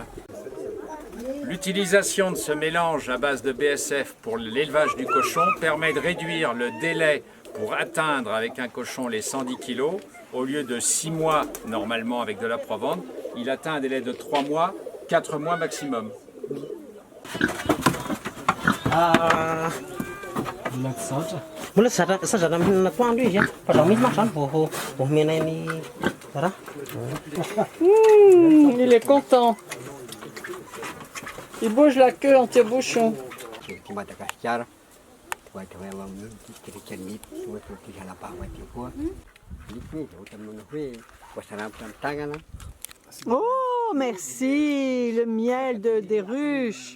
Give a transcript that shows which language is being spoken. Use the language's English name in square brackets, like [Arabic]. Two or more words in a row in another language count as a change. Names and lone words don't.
[French] L'utilisation de ce mélange à base de BSF pour l'élevage du cochon permet de réduire le délai pour atteindre avec un cochon les 110 kg. Au lieu de 6 mois normalement avec de la provende, il atteint un délai de 3 mois, 4 mois maximum. [Malagasy] Mbola sazana mihinana toandro izy fa zaho misy manko zany vao omenay ny raha. [French] Il est content. Il bouge la queue en tire-bouchon. Oh, merci, le miel des ruches.